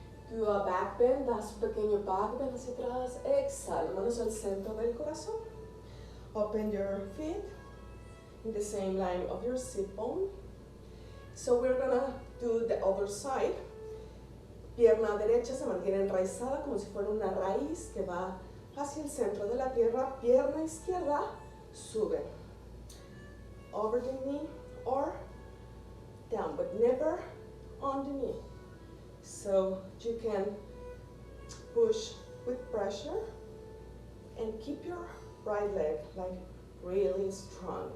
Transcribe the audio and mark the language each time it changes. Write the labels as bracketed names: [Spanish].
[English] Do a back bend, [Spanish] das un pequeño back bend hacia atrás. Exhalo, manos al centro del corazón. [English] Open your feet in the same line of your sit bone. So we're gonna do the other side. [Spanish] Pierna derecha se mantiene enraizada como si fuera una raíz que va hacia el centro de la tierra. Pierna izquierda sube. [English] Over the knee or down, but never on the knee. So you can push with pressure and keep your right leg like really strong.